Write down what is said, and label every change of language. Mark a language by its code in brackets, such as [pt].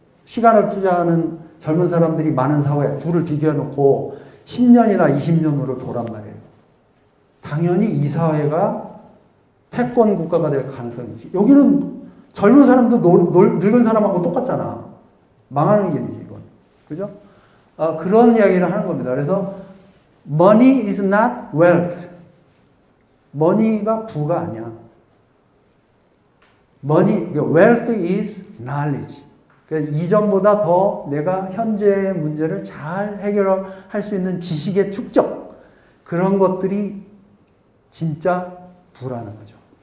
[ko] 시간을 투자하는 젊은 사람들이 많은 사회 둘을 비교해 놓고 10년이나 20년으로 보란 말이에요. 당연히 이 사회가 패권 국가가 될 가능성이 있지. 여기는 젊은 사람도 늙은 사람하고 똑같잖아. 망하는 길이지, 이건. 그죠? 그런 이야기를 하는 겁니다. 그래서 [en] money is not wealth. [ko] money가 부가 아니야. [en] wealth is knowledge. [ko] 그러니까 이전보다 더 내가 현재의 문제를 잘 해결할 수 있는 지식의 축적. 그런 것들이 진짜 부라는 거죠.